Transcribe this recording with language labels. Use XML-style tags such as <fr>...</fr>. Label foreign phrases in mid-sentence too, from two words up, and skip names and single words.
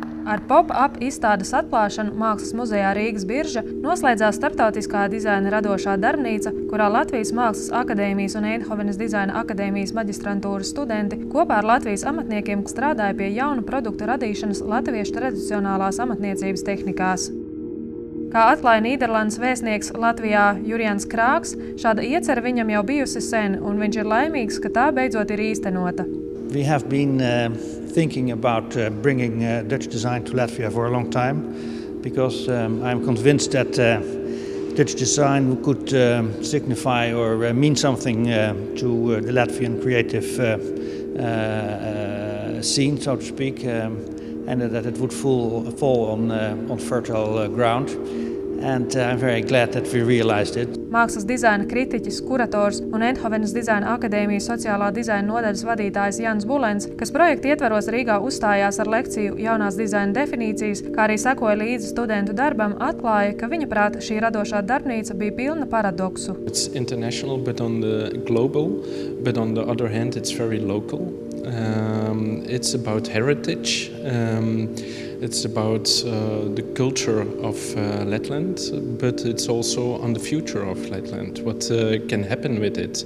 <lv>Ar pop-up izstādes atklāšanu Mākslas muzejā Rīgas Birža noslēdzās starptautiskā dizaina radošā darbnīca, kurā Latvijas Mākslas akadēmijas un Eindhovenas dizaina akadēmijas maģistrantūras studenti kopā ar Latvijas amatniekiem strādāja pie jaunu produktu radīšanas latviešu tradicionālās amatniecības tehnikās. Kā atklāja Nīderlandes vēstnieks Latvijā Jurijans Krāks, šāda iecerē viņam jau bijusi sen, un viņš ir laimīgs, ka tā beidzot ir īstenota.</lv> <en>We have been thinking about bringing Dutch design to Latvia for a long time because I'm convinced that Dutch design could signify or mean something to the Latvian creative scene, so to speak, and that it would fall on fertile ground. And I'm very glad that we realized it.</en> <lv>Mākslas dizaina kritiķis, kurators un Eindhovenas dizaina akadēmijas sociālā dizaina nodaļas vadītājs Jānis Bulens, kas projekta ietveros Rīgā uzstājās ar lekciju jaunās dizaina definīcijas, kā arī sekoja līdzi studentu darbam, atklāja, ka viņa prāta šī radošā darbnīca bija pilna paradoksu.</lv> <en>It's international, but on the global, but on the other hand, it's very local. It's about heritage. It's about the culture of Letland, but it's also on the future of Letland, what can happen with it.</en>